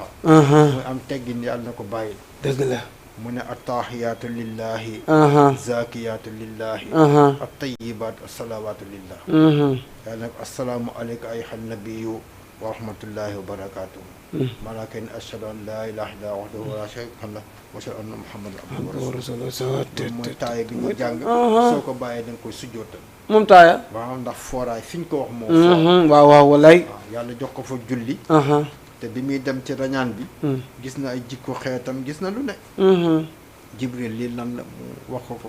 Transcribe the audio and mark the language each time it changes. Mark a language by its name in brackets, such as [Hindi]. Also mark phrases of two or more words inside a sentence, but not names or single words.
[Wolof] muy am teggin yàlla na ko bàyyi. dëgg la. mu ne [Arabic] التحيات لله. الزاكيات لله. الطيبات الصلوات لله. [Wolof] yàlla na ko [Arabic] السلام عليك أيها النبي ورحمة الله وبركاته. [Wolof] malaaka ni [Arabic] أشهد أن لا إله إلا وحده لا شريك له وأشهد أن محمدا عبده ورسوله. [Wolof] mooy taaya bi ñu jàng. soo ko bàyyee da nga koy sujjootal. moom taaya. waaw ndax fooraay fi ñu ko wax moom. waaw wallaay. yàlla jox ko fa julli. te bi muy dem ci rañaan bi. gis na ay jikko xeetam gis na lu ne. Jibril lii lan la mu wax ko.